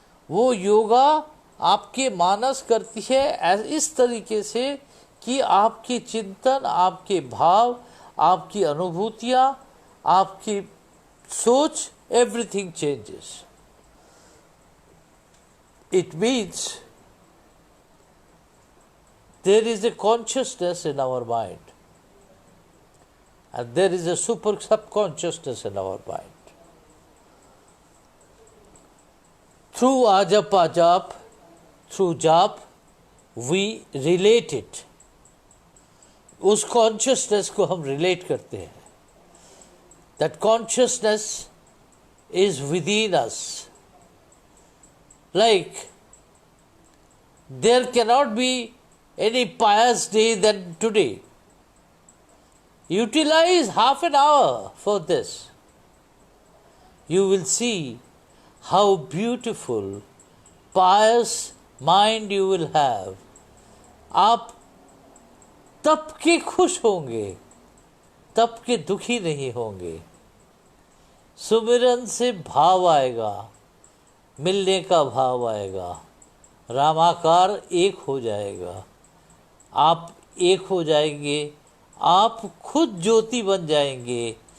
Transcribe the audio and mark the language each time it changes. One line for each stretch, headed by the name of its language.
Hindi: वो योगा आपके मानस करती है इस तरीके से कि आपकी चिंतन, आपके भाव, आपकी अनुभूतियाँ, आपकी सोच,
English: everything changes. It means there is a consciousness in our mind and there is a super subconsciousness in our mind. Through ajap, through jap, we relate it.
Hindi: उस कॉन्शियसनेस को हम रिलेट करते हैं।
English: That consciousness is within us. Like there cannot be any pious day than today. Utilize half an hour for this. You will see how beautiful, pious mind you will have.
Hindi: आप तब के खुश होंगे, तब के दुखी नहीं होंगे। सुमिरन से भाव आएगा, मिलने का भाव आएगा, रामाकार एक हो जाएगा, आप एक हो जाएंगे, आप खुद ज्योति बन जाएंगे।